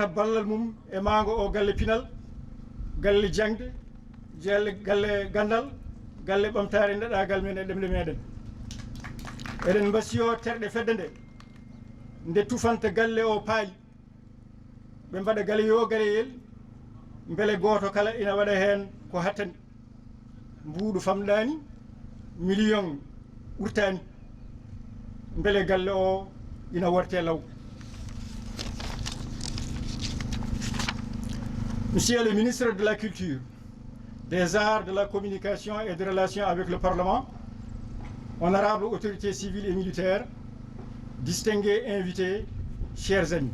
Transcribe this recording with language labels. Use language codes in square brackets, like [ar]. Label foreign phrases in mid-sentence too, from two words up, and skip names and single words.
[ff] ballal mum e maango o galle pinal galle jangde galle gandal galle ɓamtare neɗagal men e ɗemɗe meɗen eɗen mbasiyo terɗe fedde nde nde tufanta galle o paali ɓe mbaɗa galle yo galeyel beele goto kala ina waɗa hen ko hattani mbuuɗu famɗani million ɓurtani beele galle o ina worte law. [fr] Monsieur le ministre de la Culture, des Arts, de la Communication et des Relations avec le Parlement, honorables autorités civiles et militaires, distingués invités, chers amis.